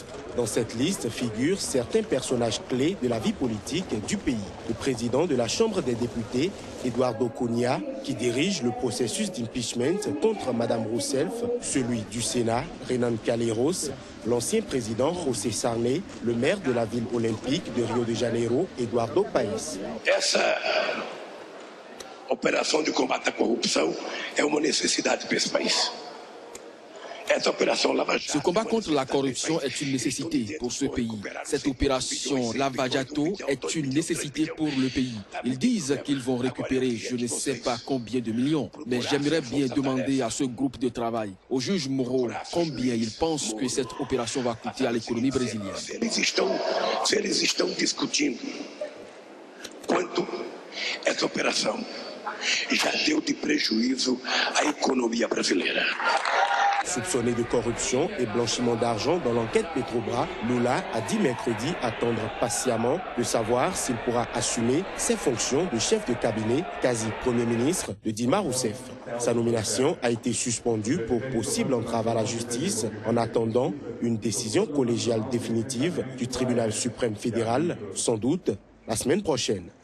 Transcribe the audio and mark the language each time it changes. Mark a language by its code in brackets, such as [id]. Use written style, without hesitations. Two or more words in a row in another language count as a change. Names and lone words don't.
[fr] Dans cette liste figurent certains personnages clés de la vie politique du pays. Le président de la Chambre des députés, Eduardo Cunha, qui dirige le processus d'impeachment contre Mme Rousseff, celui du Sénat, Renan Calheiros, l'ancien président José Sarney, le maire de la ville olympique de Rio de Janeiro, Eduardo Paes. [pt] Essa operação de combate à corrupção é uma necessidade para esse país. [fr] Ce combat contre la corruption est une nécessité pour ce pays. Cette opération Lava Jato est une nécessité pour le pays. Ils disent qu'ils vont récupérer je ne sais pas combien de millions, mais j'aimerais bien demander à ce groupe de travail, aux juges moraux, combien ils pensent que cette opération va coûter à l'économie brésilienne. [pt] Se eles estão discutindo quanto essa operação já deu de prejuízo à economia brasileira. [fr] Soupçonné de corruption et blanchiment d'argent dans l'enquête Petrobras, Lula a dit mercredi attendre patiemment de savoir s'il pourra assumer ses fonctions de chef de cabinet, quasi Premier ministre de Dilma Rousseff. Sa nomination a été suspendue pour possible entrave à la justice en attendant une décision collégiale définitive du tribunal suprême fédéral, sans doute la semaine prochaine.